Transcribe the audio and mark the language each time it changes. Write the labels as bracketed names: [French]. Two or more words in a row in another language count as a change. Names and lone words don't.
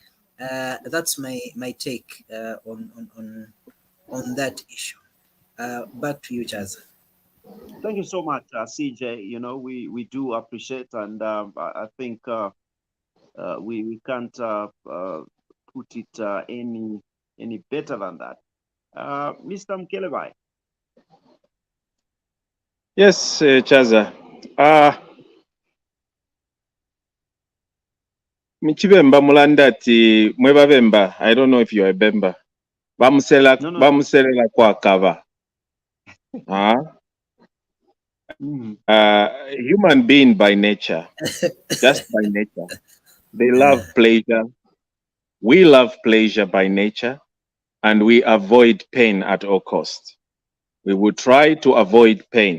[English] That's my take on that issue. Back to you, Chaz. Thank you so much, CJ. You know, we do appreciate, and I think we can't put it any better than that. Mr. Mkelebai. Yes, Chaza. [Bemba] Michibemba mulandati mwebabemba. [English] I don't know if you're a Bemba. [Bemba] Bamuselela kwa kava. [English] Human being by nature, just by nature. They love pleasure. We love pleasure by nature, and we avoid pain at all costs. We would try to avoid pain.